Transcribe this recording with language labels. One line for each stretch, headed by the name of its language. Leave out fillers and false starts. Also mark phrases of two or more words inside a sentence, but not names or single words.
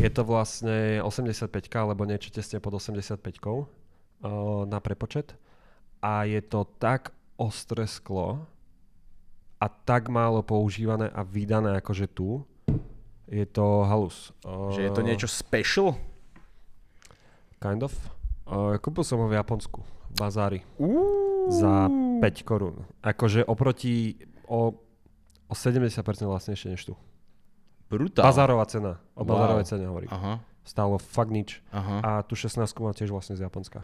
Slovak: Je to vlastne 85K, alebo niečo tesne pod 85Kou na prepočet. A je to tak ostré sklo a tak málo používané a vydané akože tu. Je to halus. Že je to niečo special?
English: Kind of.
Slovak: Kúpil som ho v Japonsku. Bazári. Za 5 korún. Akože oproti o 70% lacnejšie než tu. Brutál. Bazárová cena. O bazárovej cene hovorím. Aha. Stálo fakt nič. Aha. A tu 16 mám tiež vlastne z Japonska.